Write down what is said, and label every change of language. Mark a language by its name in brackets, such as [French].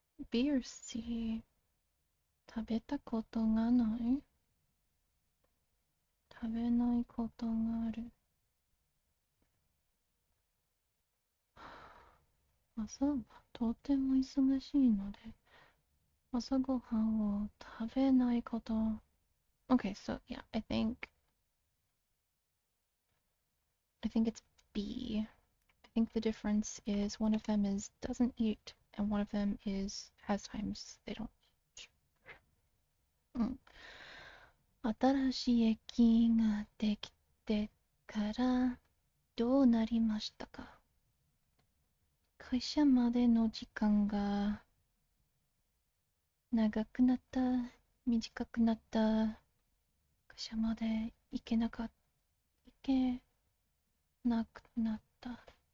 [Japanese] ビールシー。食べたことがない。食べないことがある。朝はとても忙しいので、朝ごはんを食べないこと。 [English] Okay, so yeah, I think it's B. I think the difference is one of them is doesn't eat and one of them is has times they don't eat. [Japanese] 新しい駅ができてからどうなりましたか？会社までの時間が長くなった、短くなった、会社まで行けなくなった。